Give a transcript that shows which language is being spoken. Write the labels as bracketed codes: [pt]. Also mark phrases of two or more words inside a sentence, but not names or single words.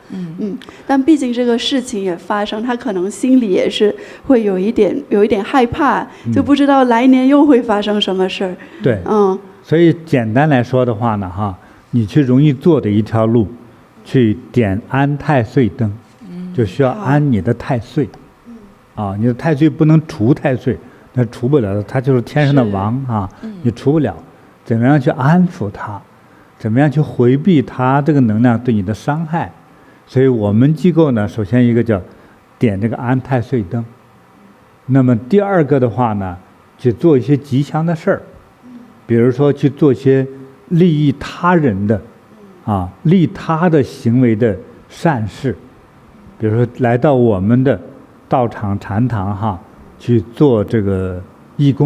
[zh] 但畢竟這個事情也發生，他可能心裡也是會有一點害怕，就不知道來年又會發生什麼事兒。對，所以簡單來說的話呢，哈，你去容易做的一條路，去點安太歲燈，就需要安你的太歲。你的太歲不能除太歲，那除不了，他就是天上的王啊，你除不了。怎麼樣去安撫他？怎麼樣去回避他這個能量對你的傷害？所以我們機構呢，首先一個叫點這個安太歲燈，那麼第二個的話呢，去做一些吉祥的事兒。比如說去做些利益他人的，利他的行為的善事，比如說來到我們的道場禪堂哈，去做這個義工。